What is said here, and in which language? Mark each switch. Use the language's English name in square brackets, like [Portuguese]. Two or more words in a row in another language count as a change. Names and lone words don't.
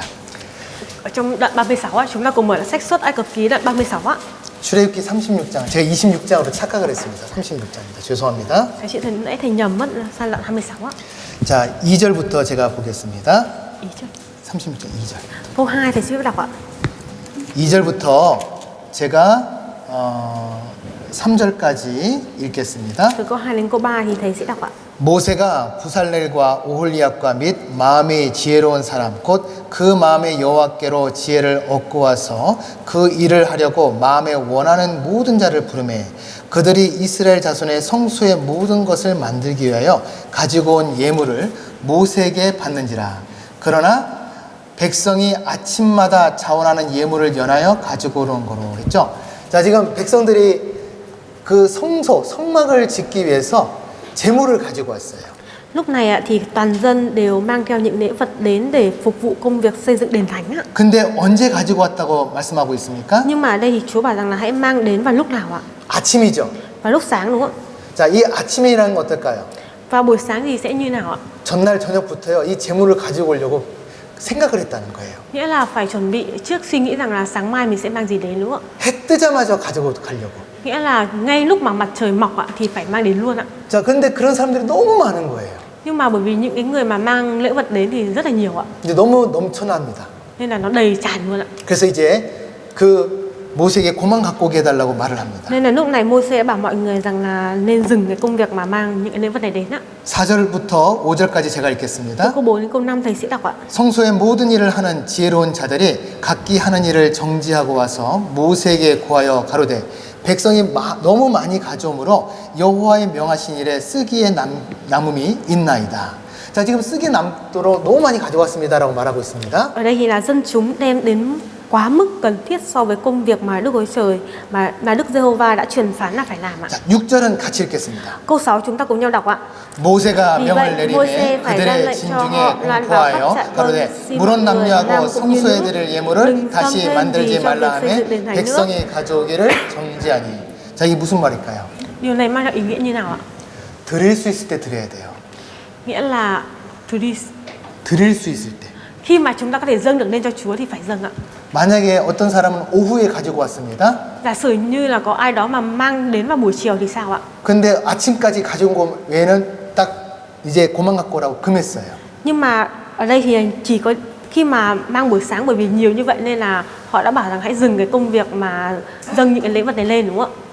[Vietnamese] Ở trong đoạn 36 ạ, chúng ta cùng mở sách Xuất Ai Cập ký đoạn 36 ạ. [Korean] 출애굽기 36장. 제가 26장으로 착각을 했습니다. 36장입니다. 죄송합니다. [Vietnamese] Thầy chị nãy thầy nhầm mất sang đoạn 26 ạ. [Korean] 자, 2절부터 제가 보겠습니다. [Vietnamese] Ý chưa? [Korean] 36장 2절. [Vietnamese] Câu 2 thầy sẽ đọc ạ. [Korean] 2절부터 제가 3절까지 읽겠습니다. [Vietnamese] Từ câu 2 đến câu 3 thì thầy sẽ đọc ạ. [Korean] 모세가 부살렐과 오홀리압과 및 마음이 지혜로운 사람 곧 그 마음에 여호와께로 지혜를 얻고 와서 그 일을 하려고 마음에 원하는 모든 자를 부르매 그들이 이스라엘 자손의 성소의 모든 것을 만들기 위하여 가지고 온 예물을 모세에게 받는지라. 그러나 백성이 아침마다 자원하는 예물을 연하여 가지고 오는 거로 했죠. 자, 지금 백성들이 그 성막을 짓기 위해서 제물을 가지고 왔어요. [Vietnamese] Lúc này ạ thì toàn dân đều mang theo những lễ vật đến để phục vụ công việc xây dựng đền thánh ạ. [Korean] 근데 언제 가지고 왔다고 말씀하고 있습니까? [Vietnamese] Nhưng mà ở đây thì Chúa bảo rằng là hãy mang đến vào lúc nào ạ? [Korean] 아침이죠. [Vietnamese] Vào lúc sáng đúng không [Korean] 자, 이 아침이라는 건 어떨까요? [Vietnamese] ạ? Vào buổi sáng thì sẽ như nào ạ? [Korean] 전날 저녁부터요. 이 제물을 가지고 오려고 생각을 했다는 거예요. [Vietnamese] Nghĩa là phải chuẩn bị trước, suy nghĩ rằng là sáng mai mình sẽ mang gì đến đúng không ạ? [Korean] 해 뜨자마자 가지고 가려고. [Vietnamese] Nghĩa là ngay lúc mà mặt trời mọc ạ thì phải mang đến luôn ạ. [Korean] 자, 그런데 그런 사람들이 너무 많은 거예요. [Vietnamese] Nhưng mà bởi vì những cái người mà mang lễ vật đến thì rất là nhiều ạ. [Korean] 이제 너무 넘쳐납니다. [Vietnamese] Nên là nó đầy tràn luôn ạ. [Korean] 그래서 이제 그 모세에게 고만 갖고 오게 해달라고 말을 합니다. [Vietnamese] Nên là lúc này Môi-se đã bảo mọi người rằng là nên dừng cái công việc mà mang những cái lễ vật này đến ạ. [Korean] 4절부터 5절까지 제가 [Vietnamese] Từ [Korean] 읽겠습니다. [Vietnamese] câu 4 đến câu 5 thầy sẽ đọc ạ. [Korean] 성소의 모든 일을 하는 지혜로운 자들이 각기 하는 일을 정지하고 와서 모세에게 구하여 가로되 백성이 너무 많이 가져오므로 여호와의 명하신 일에 쓰기에 남음이 있나이다. 자, 지금 쓰기에 남도록 너무 많이 가져왔습니다라고 말하고 있습니다. [Vietnamese] Ở đây thì là dân chúng đem đến quá mức cần thiết so với công việc mà Đức Chúa Trời mà Đức Giê-hô-va đã truyền phán là phải làm ạ. [Korean] 자, 6절은 같이 읽겠습니다. [Vietnamese] Câu 6 chúng ta cùng nhau đọc ạ. [Korean] 모세가 [Vietnamese] Vì [Korean] 명을 [Vietnamese] vậy, [Korean] 내리매 [Vietnamese] Môi-se phải ra [Korean] 그들의 [Vietnamese] lệnh cho [Korean] 진중에 [Vietnamese] họ loan vào khắp [Korean] 공포하여 [Vietnamese] trại [Korean] 가로되 [Vietnamese] vâng, xin [Korean] 물론 [Vietnamese] mọi người [Korean] 남녀하고 [Vietnamese] nam cũng như [Korean] 성소에 [Vietnamese] nữ [Korean] 드릴 예물을 [Vietnamese] đừng [Korean] 다시 [Vietnamese] xâm thêm [Korean] 만들지 [Vietnamese] gì trong [Korean] 말라 [Vietnamese] việc xây dựng [Korean] 하며 [Vietnamese] đền thánh nữa. [Korean] 백성이 가져오기를 정지하니. 자, 이게 무슨 말일까요? [Vietnamese] Điều này mang lại ý nghĩa như nào ạ? [Korean] 드릴 수 있을 때 드려야 돼요. [Vietnamese] Nghĩa là [Korean] 드릴 수 있을 때. [Vietnamese] khi mà chúng ta có thể dâng được lên cho Chúa thì phải dâng ạ. [Korean] 만약에 어떤 사람은 오후에 가지고 왔습니다. [Vietnamese] Giả sử như là có ai đó mà mang đến vào buổi chiều thì sao ạ? [Korean] 근데 아침까지 가져온 거 외에는 딱 이제 그만 갖고 오라고 금했어요. [Vietnamese] Nhưng mà ở đây thì chỉ có khi mà mang buổi sáng, bởi vì nhiều như vậy nên là họ đã bảo rằng hãy dừng cái công việc mà dâng những cái lễ vật này lên, đúng không ạ?